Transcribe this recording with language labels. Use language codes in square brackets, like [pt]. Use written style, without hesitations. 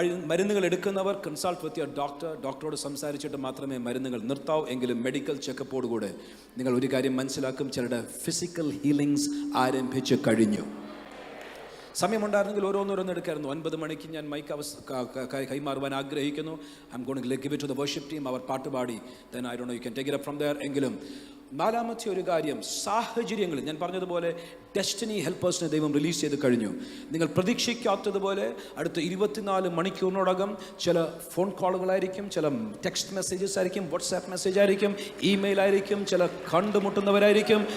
[ml] മരുന്നുകൾ എടുക്കുന്നവർ [en] consult with your [ml] ഡോക്ടറോട് സംസാരിച്ചിട്ട് മാത്രമേ മരുന്നുകൾ നിർത്താവൂ. എങ്കിലും മെഡിക്കൽ ചെക്കപ്പോടുകൂടെ നിങ്ങൾ ഒരു കാര്യം മനസ്സിലാക്കും, ചിലരുടെ ഫിസിക്കൽ ഹീലിങ്സ് ആരംഭിച്ച് കഴിഞ്ഞു. സമയമുണ്ടായിരുന്നെങ്കിൽ ഓരോന്നോരോന്ന് എടുക്കായിരുന്നു. 9 മണിക്ക് ഞാൻ മൈക്ക് കൈമാറുവാൻ ആഗ്രഹിക്കുന്നു. [en] I'm going to give it to the worship team. [ml] അവർ പാട്ടുപാടി [en] then I don't know, you can take it up from there. [ml] എങ്കിലും 4ാമത്തെ ഒരു കാര്യം, സാഹചര്യങ്ങളിൽ ഞാൻ പറഞ്ഞതുപോലെ ഡെസ്റ്റിനി ഹെൽപ്പേഴ്സിനെ ദൈവം റിലീസ് ചെയ്ത് കഴിഞ്ഞു. നിങ്ങൾ പ്രതീക്ഷിക്കാത്തതുപോലെ അടുത്ത 24 മണിക്കൂറിനോടകം ചില ഫോൺ കോളുകളായിരിക്കും, ചില ടെക്സ്റ്റ് മെസ്സേജസ് ആയിരിക്കും, വാട്സാപ്പ് മെസ്സേജ് ആയിരിക്കും, ഇമെയിൽ ആയിരിക്കും, ചില കണ്ടുമുട്ടുന്നവരായിരിക്കും.